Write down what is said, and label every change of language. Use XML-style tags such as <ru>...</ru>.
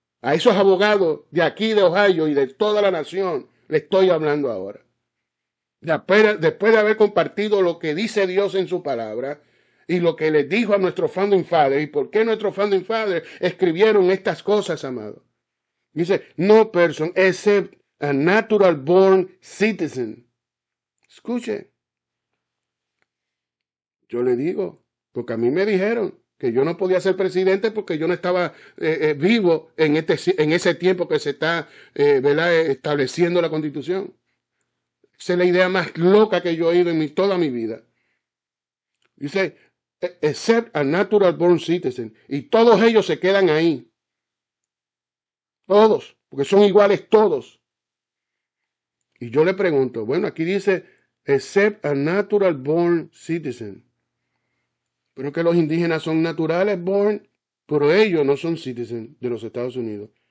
<es>A esos abogados de aquí de Ohio y de toda la nación le estoy hablando ahora. Después de haber compartido lo que dice Dios en su palabra y lo que les dijo a nuestro founding father y por qué nuestros founding father escribieron estas cosas, amado.</es> <en>Dice, no person except a natural born citizen.</en> <es>Escuche. Yo le digo, porque a mí me dijeron que yo no podía ser presidente porque yo no estaba vivo en ese tiempo que se está estableciendo la Constitución. Esa es la idea más loca que yo he oído en toda mi vida.</es> <en>Dice, except a natural born citizen.</en> <es>Y todos ellos se quedan ahí. Todos, porque son iguales todos. Y yo le pregunto, bueno, aquí dice,</es> <en>except a natural born citizen.</en> <es>Pero que los indígenas son naturales born, pero ellos no son citizens de los Estados Unidos.</es>